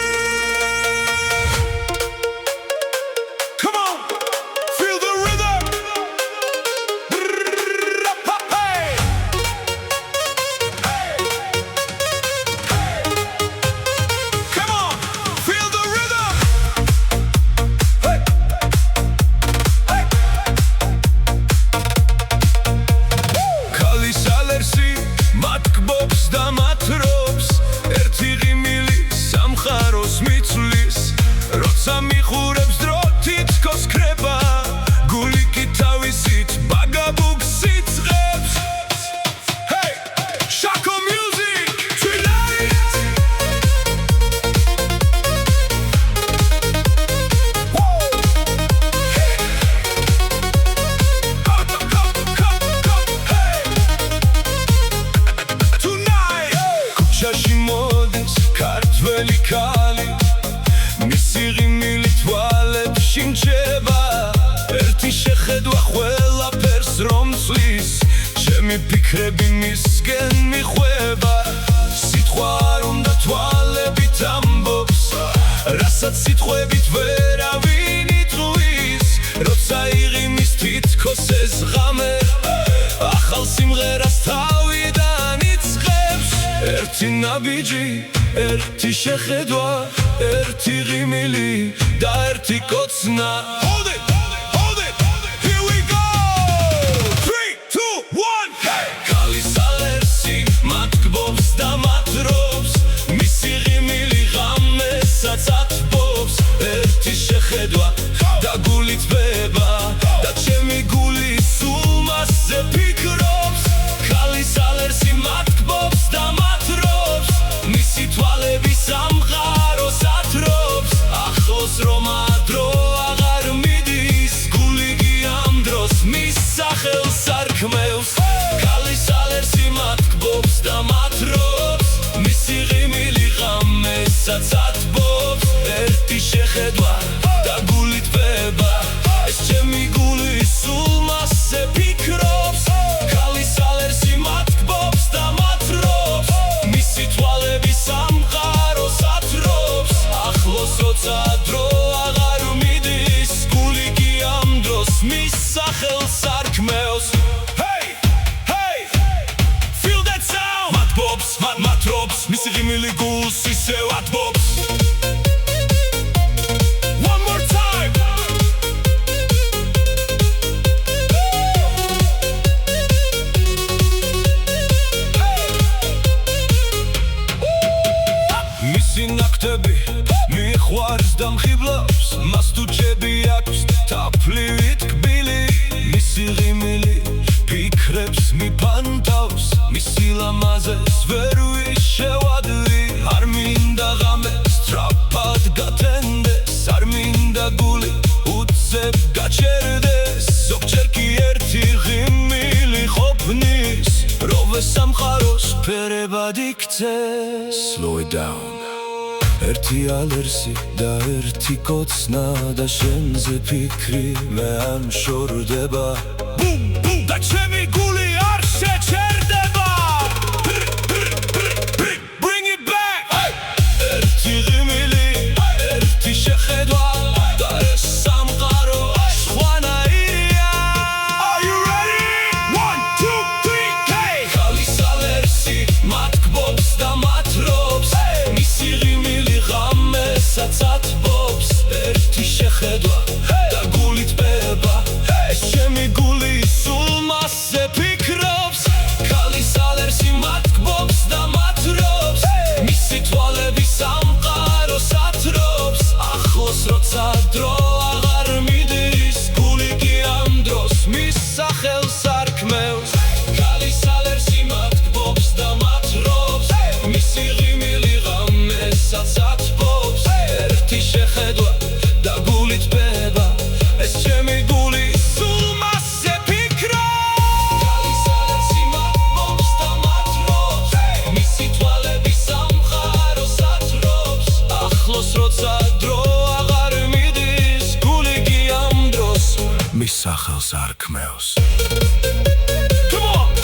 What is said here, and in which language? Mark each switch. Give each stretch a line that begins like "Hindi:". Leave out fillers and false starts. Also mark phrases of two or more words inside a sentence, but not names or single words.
English: Come on, feel the rhythm. Hey. Come on, feel the rhythm.
Georgian: ქალის ალერსი მატკბობს და მათრობს ერთი ღიმილი სამყაროს მიწლის როცა მიხურებს დრო თითქოს ქრება გული კი თავისით ბაგაბუგს იწყებს.
English: Hey, Shako Music tonight.
Georgian: ქუჩაში მოდის ქართველი ქალი მისი ღიმილი თვალებ შიმჩება ერთი შეხედვა ყველაფერს რომ წლის ჩემი ფიქრები მისგენ მიხვება სიტყვა არ უნდა თვალებით ამბობს რასაც სიტყვებით ვერავინ იტყვის როცა იღიმის თითქოს ეს ღამე ახალ სიმღერას თავიდან იწყებს ერთი ნაბიჯი ერთი შეხედვა ერთი ღიმილი და ერთი კოცნა.
English: Hold it, hold it, here we go. 3, 2, 1.
Georgian: Hey, ქალის ალერსი მატკბობს და მათრობს მისი ღიმილი ghameსაც ათბობს ერთი შეხედვა და გული თბება და ჩემი გული სულ მასზე ფიქრობს ქალის ალერსი მატკბობს და მათრობს მისი თვალები სამყაროს ათრობს ახლოს რომ ადრო აღარ მიდის გული კი ამ დროს მის სახელს არქმევს ქალის ალერსი მატკბობს და მათრობს მისი ღიმილი ghameსაც ათბობს ერთი შეხედვა და გული თბება ეს ჩემი გული სულ მასზე ფიქრობს ქალის ალერსი მატკბობს და მათრობს მისი თვალები სამყაროს ათრობს ახლოს როცა დრო აღარ მიდის გული კი ამ დროს მის სახელს არქმევს.
English: Hey, hey, feel that sound.
Georgian: მატკბობს, მათრობს მისი ღიმილი გულს ისევ ათბობს.
English: One more time.
Georgian: მისი ნაკვთები მიყვარს და მხიბლავს მას თუ ჭები აქვს თაფლივით კბილი მისი ღიმილი ფიქრებს მიფანტავს მისი ლამაზეს ვერ ვიშევადვი არ მინდა ღამეს სწრაფად გათენდეს არ მინდა გული უცებ გაჩერდეს ზოგჯერ კი ერთი ღიმილი ყოფნის როვე სამყაროს ფერებად იქცეს.
English: Slow it down.
Georgian: ერთი ალერსი და ერთი კოცნა და შენზე ფიქრი მე არ მშორდება და ჩემი გული არ შეჩერდება.
English: Bring it back.
Georgian: ერთი ღიმილი ერთი შეხედვა და ეს სამყარო სხვანაირია.
English: Are you ready? 1, 2, 3, hey.
Georgian: ქალის ალერსი მატკბობს და მათრობს მისი ღიმილი ghameსაც ათბობს ერთი შეხედვა და გული თბება ეს ჩემი გული სულ მასზე ფიქრობს ქალის ალერსი მატკბობს და მათრობს მისი თვალები სამყაროს ათრობს ახლოს როცა დრო აღარ მიდის გული კი ამ დროს მის სახელს არქმევს ქალის ალერსი მატკბობს და მათრობს მისი ღიმილი ghameსაც ათბობს ერთი შეხედვა და გული თბება ეს ჩემი გული სულ მასზე ფიქრობს ქალის ალერსი მატკბობს და მათრობს მისი თვალები სამყაროს ათრობს ახლოს როცა დრო აღარ მიდის გული კი ამ დროს მის სახელს არქმევს.
English: Come on.